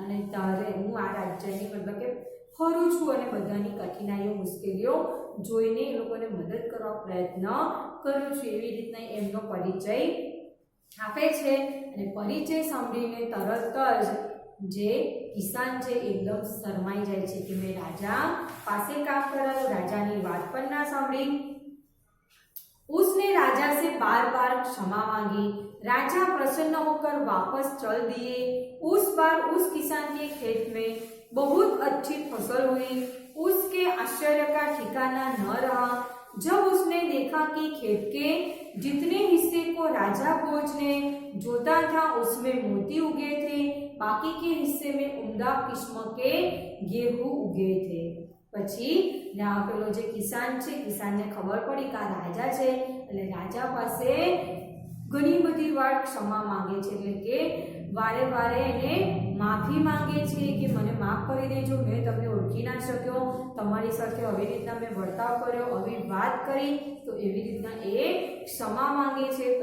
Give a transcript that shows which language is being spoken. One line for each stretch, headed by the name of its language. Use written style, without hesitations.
Gujarati: અને તારે હું આ રાજ્યની મતલબ કે ફરું છું અને બધાની કઠિનાઈઓ મુશ્કેલીઓ જોઈને એ લોકોને મદદ કરવા પ્રયત્ન કરું છું. એવી રીતના એમનો પરિચય આપે છે અને પરિચય સાંભળીને તરત જ જે કિસાન છે એકદમ શરમાઈ જાય છે કે મેં રાજા પાસે કામ કરાયું, રાજાની વાત પણ ના સાંભળી.
Hindi: उसने राजा से बार बार क्षमा मांगी. राजा प्रसन्न होकर वापस चल दिए. उस बार उस किसान के खेत में बहुत अच्छी फसल हुई. उसके आश्चर्य का ठिकाना न रहा जब उसने देखा कि खेत के जितने हिस्से को राजा भोज ने जोता था उसमें मोती उगे थे, बाकी के हिस्से में उम्दा किस्म के गेहूं उगे थे.
Gujarati: પછી પેલો જે કિસાન છે, કિસાનને ખબર પડી કે આ રાજા છે એટલે રાજા પાસે ઘણી બધી વાર ક્ષમા માંગે છે, એટલે કે વારે વારે એને માફી માંગે છે કે મને માફ કરી દેજો, મેં તમને ઓળખી ના શક્યો, તમારી સાથે આવી રીતના મેં વર્તાવ કર્યો, આવી વાત કરી, તો એવી રીતના એ ક્ષમા માંગે છે.